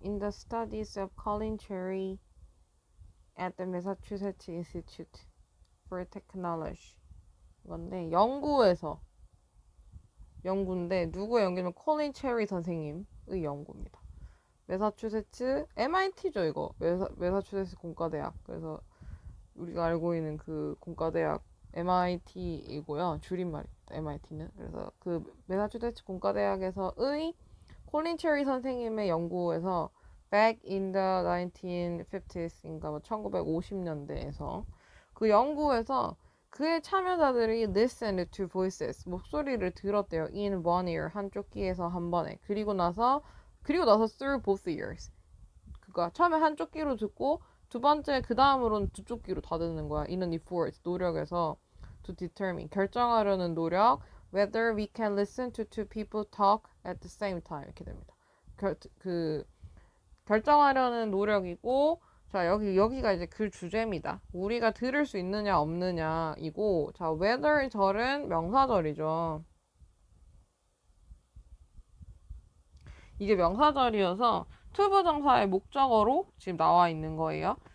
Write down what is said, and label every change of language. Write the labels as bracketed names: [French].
[English] In the studies of Colin Cherry at the Massachusetts Institute for Technology. [Korean] 이건데 연구인데 누구의 연구냐면 콜린 체리 선생님의 연구입니다. 매사추세츠 MIT죠 이거. 매사추세츠 공과대학. 그래서 우리가 알고 있는 그 공과대학 MIT이고요. 줄임말입니다. MIT는. 그래서 그 매사추세츠 공과대학에서의 콜린 체리 선생님의 연구에서 [English] back in the 1950s [Korean] 인가 1950년대에서 그 연구에서 그의 참여자들이 [English] listened to voices [Korean] 목소리를 들었대요. [English] in one ear [Korean] 한쪽 귀에서 한 번에. [English] 그리고 나서 through both ears. [Korean] 그니까 처음에 한쪽 귀로 듣고 두 번째 그 다음으로는 두 쪽 귀로 다 듣는 거야. [English] in an effort [Korean] 노력에서 [English] to determine [Korean] 결정하려는 노력 [English] whether we can listen to two people talk at the same time [Korean] 이렇게 됩니다. 결정하려는 노력이고 자 여기가 이제 그 주제입니다. 우리가 들을 수 있느냐 없느냐이고 자 whether 절은 명사절이죠. 이게 명사절이어서 투부정사의 목적어로 지금 나와 있는 거예요.